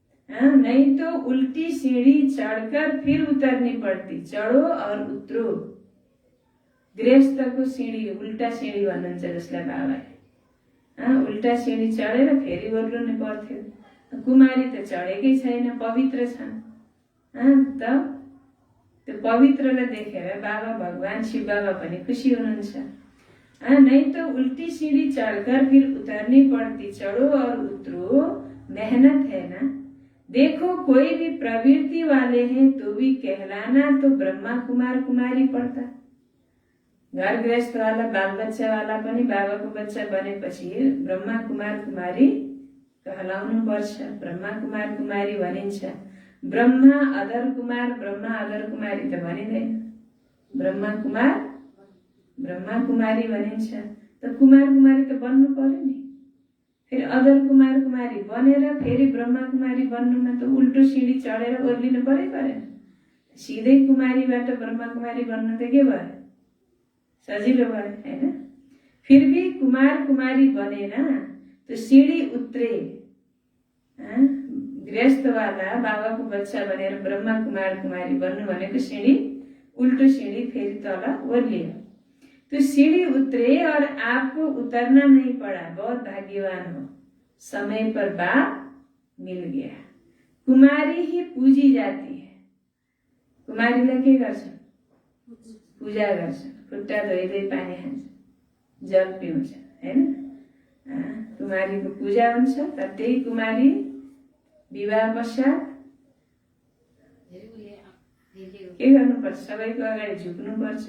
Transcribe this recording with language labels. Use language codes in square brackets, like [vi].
[hi] नहीं तो उल्टी सीढ़ी चढ़कर फिर उतरनी पड़ती। चढ़ो और उतरो। [ne] गृहस्थको सीढ़ी उल्टा सीढ़ी भन्नुहुन्छ जसलाई बाबाले। उल्टा सीढ़ी चढेर फेरि ओर्लनु पर्थ्यो। कुमारी त चढेकै छैन, पवित्र छन्। त्यो पवित्रलाई देखेर बाबा भगवान शिव बाबा पनि खुसी हुनुहुन्छ। [hi] नहीं तो उल्टी सीढ़ी चढ़कर फिर उतरनी पड़ती। चढ़ो और उतरो, मेहनत है ना। देखो कोई भी प्रवृत्ति वाले हैं तो भी कहलाना तो ब्रह्मा कुमार कुमारी पड़ता। [ne] घर गृहस्थ वाला बाल बच्चा वाला पनि बाबाको बच्चा बनेपछि ब्रह्मा कुमार कुमारी कहलाउनु पर्छ। ब्रह्मा कुमार कुमारी भनिन्छ। ब्रह्मा अदर कुमारी त भनिँदैन। ब्रह्मा कुमारी भनिन्छ। त कुमार कुमारी त बन्नु पर्यो नि। फेरि अदर कुमार कुमारी बनेर फेरि ब्रह्मा कुमारी बन्नुमा त उल्टो सिँढी चढेर ओर्लिनु परेन। सिधै कुमारीबाट ब्रह्मा कुमारी बन्नु त के भयो, सजिलो भयो हैन। फिर भी कुमार कुमारी बनेन, तो सिँढी उत्रे। गृहस्थवाला बाबाको बच्चा बनेर ब्रह्मा कुमार कुमारी बन्नु भनेको सिँढी उल्टो सिँढी फेरि तल ओर्लियो। [hi] तो सीढ़ी उतरे और आपको उतरना नहीं पड़ा, बहुत भाग्यवान हो, समय पर बाप मिल गया। कुमारी ही पूजी जाती है। [ne] कुमारीलाई के गर्छन्, पूजा गर्छन्, खुट्टा धोइदै पानी खान्छ, जल पिउँछ हैन। कुमारीको पूजा हुन्छ। तर त्यही कुमारी विवाह पश्चात के गर्नुपर्छ, सबैको अगाडि झुक्नुपर्छ।